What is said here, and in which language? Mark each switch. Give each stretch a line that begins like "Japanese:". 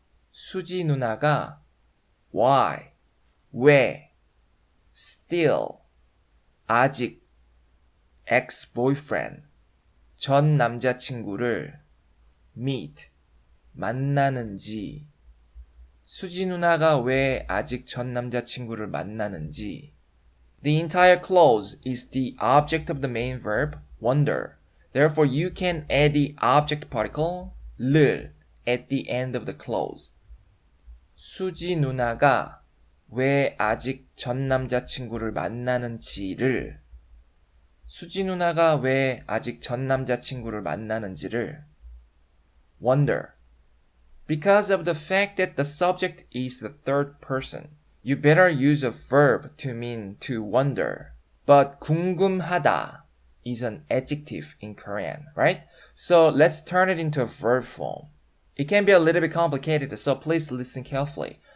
Korean: 수지 누나가
English: why,
Korean: 왜,
English: still,
Korean: 아직,
English: ex-boyfriend,
Korean: 전 남자친구를
English: meet,
Korean: 만나는지. 수지 누나가 왜 아직 전 남자친구를 만나는지.
English: The entire clause is the object of the main verb, wonder. Therefore, you can add the object particle, 를, at the end of the clause.
Korean: 수지 누나가 왜 아직 전 남자친구를 만나는지를 수지 누나가 왜 아직 전 남자친구를 만나는지를
English: wonder. Because of the fact that the subject is the third person, you better use a verb to mean to wonder. But 궁금하다 is an adjective in Korean, right? So let's turn it into a verb form. It can be a little bit complicated, so please listen carefully.